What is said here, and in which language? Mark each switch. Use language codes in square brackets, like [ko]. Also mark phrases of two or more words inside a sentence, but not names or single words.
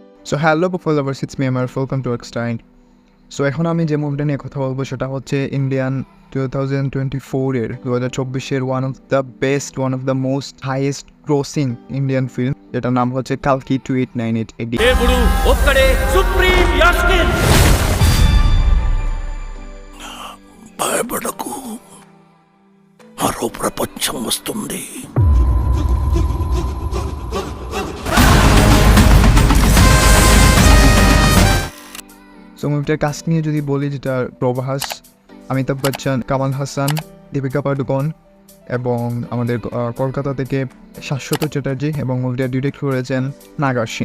[en] So hello followers, it's me Amar, welcome to Extine. [bn] সো এখন আমি যে মুভিটা নিয়ে কথা বলবো সেটা হচ্ছে ইন্ডিয়ান 2024-এর 2024-এর [en] One of the most highest crossing Indian film, [bn] যেটার নাম হচ্ছে কালকি 2898 AD. [te] దేవుడు ఒక్కడే సుప్రీం యాస్కిన్ భయపడకు, మరో ప్రపంచం వస్తుంది. [bn] সো মুভিটার কাস্ট নিয়ে যদি বলি, যেটা প্রভাস, অমিতাভ বচ্চন, কামাল হাসান, দীপিকা পাডুকোন এবং আমাদের কলকাতা থেকে শাশ্বত চ্যাটার্জি, এবং মুভিটা ডিরেক্ট করেছেন নাগার্জুন।